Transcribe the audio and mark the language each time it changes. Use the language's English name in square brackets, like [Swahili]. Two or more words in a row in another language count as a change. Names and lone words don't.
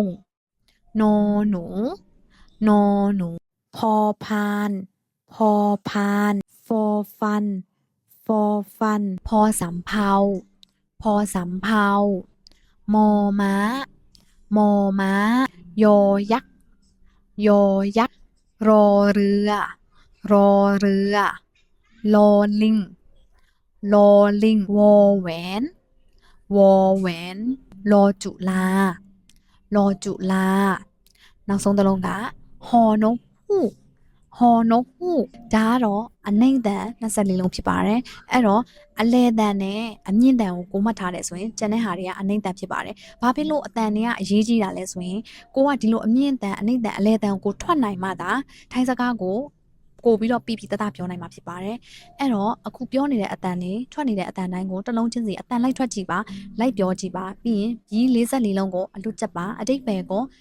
[Thai] นอหนูนอหนูพอพานพอพานฟอฟันฟอฟันพอสำเภาพอสำเภามอม้ามอม้ายอยักษ์ยอยักษ์รอ เรือรอเรือลอลิงลอลิงวอแหวนวอแหวนลอจุลารอจุลา [Burmese] နောက်ဆုံးတစ်လုံးက ဟောနုฮูกဟောနုฮูกဒါကတော့အနှိမ့်တန်24လုံးဖြစ်ပါတယ်အဲ့တော့အလဲတန်နဲ့အမြင့်တန်ကိုကိုမှတ်ထားတယ်ဆိုရင်ကျန်တဲ့ဟာတွေကအနှိမ့်တန်ဖြစ်ပါတယ်ဘာဖြစ်လို့အတန်တွေကအရေးကြီးတာလဲဆိုရင်ကိုကဒီလိုအမြင့်တန်အနှိမ့်တန်အလဲတန်ကိုထွက်နိုင်မှသာထိုင်းစကားကိုပြီးတော့ပြတပြောနိုင်မှာဖြစ်ပါတယ်အဲ့တော့အခုပြောနေတဲ့အတန်တွေထွက်နေတဲ့အတန်တိုင်းကိုတစ်လုံးချင်းစီအတန်လိုက်ထွက်ကြည့်ပါလိုက်ပြောကြည့်ပါပြီးရင်ဒီ44လုံးကိုအလွတ်ချက်ပါအတိတ်ပဲကို